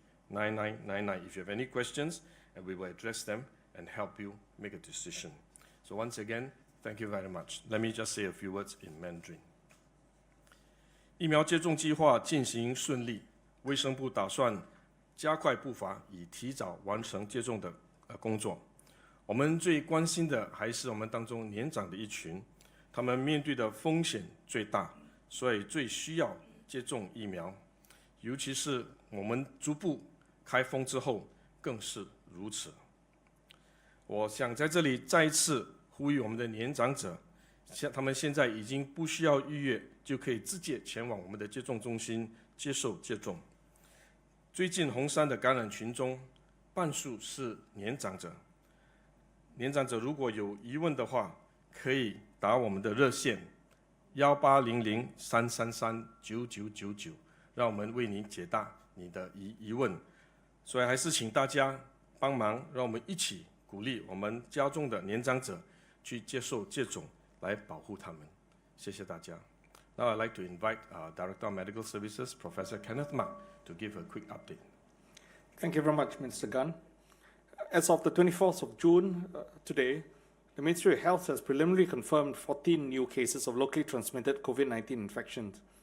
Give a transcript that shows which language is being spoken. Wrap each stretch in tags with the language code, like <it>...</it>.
<en>1-800-333-9999 if you have any questions, and we will address them and help you make a decision. So once again, thank you very much. Let me just say a few words in Mandarin.</en> <zh>疫苗接种计划进行顺利，卫生部打算加快步伐，以提早完成接种的工作。我们最关心的还是我们当中年长的一群，他们面对的风险最大，所以最需要接种疫苗。尤其是我们逐步开封之后，更是如此。我想在这里再一次呼吁我们的年长者，他们现在已经不需要预约，就可以直接前往我们的接种中心接受接种。最近红山的感染群中，半数是年长者。年长者如果有疑问的话，可以打我们的热线1800-333-9999，让我们为您解答你的疑问。所以还是请大家帮忙，让我们一起鼓励我们家中的年长者去接受接种，来保护他们。谢谢大家。</zh> <en>Now I'd like to invite Director of Medical Services, Professor Kenneth Mak, to give a quick update. Thank you very much, Mr. Gunn. As of the 24th of June, today, the Ministry of Health has preliminarily confirmed 14 new cases of locally transmitted COVID-19 infections.</en>